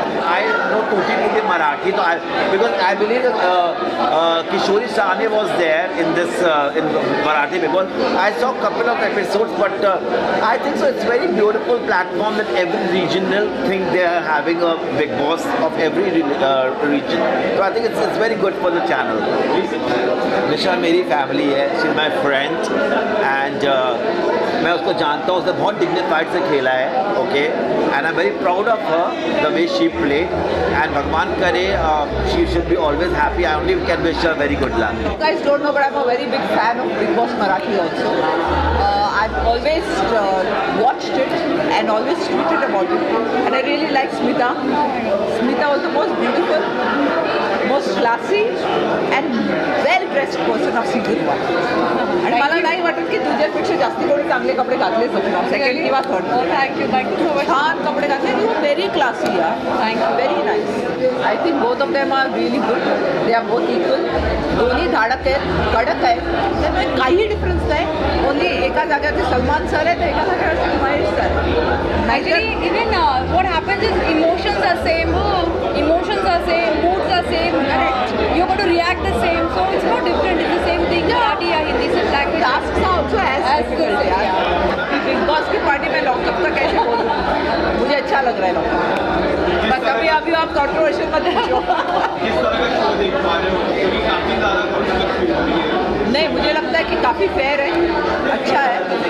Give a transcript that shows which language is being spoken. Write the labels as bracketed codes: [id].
[en] I know Tutti Marathi, so because I believe Kishori Sahni was there in this in Marathi because I saw a couple of episodes, but I think so. It's very beautiful platform that every regional think they are having a Big Boss of every region. So I think it's very good for the channel. [hi] निशा मेरी family है, [en] she is my friend and [hi] मैं उसको जानता हूँ, उसने बहुत dignified से खेला है, [en] okay, and I am very proud of her the way she played and [hi] भगवान करे [en] She should be always happy. I only can wish her very good luck. You guys don't know, but I'm a very big fan of Big Boss Marathi also. I've always watched it and always tweeted about it, and I really like Smita. Smita was the most beautiful, most classy and well dressed person of season 1. [mr] आणि मला नाही वाटत की तुझ्यापेक्षा जास्ती कोणी चांगले कपडे घातले असणार सेकंड किंवा थर्ड. [en] Thank you so much. [mr] छान कपडे घातले. [en] You very classy यार. Thank you. Very nice. I think both of them are really good. They are both equal. [mr] दोन्ही धाडक आहेत, कडक आहेत, त्यामुळे काही डिफरन्स नाही. ओनली एका जागेवरती सलमान सर आहे तर एका जागेवरती Mahesh sir. [en] Actually, even what happens is emotions are same, moods are same. You're going to react the same, so it's no different. It's the same thing. Marathi or Hindi, so language. [hi] Task था also as difficult यार. Big boss की party में lockup का कैसे बोलूँ, मुझे अच्छा लग रहा है लॉकअप. बस अभी आप कंट्रोवर्शियल मत पूछो. नहीं, मुझे लगता है कि काफ़ी फेयर है, अच्छा है.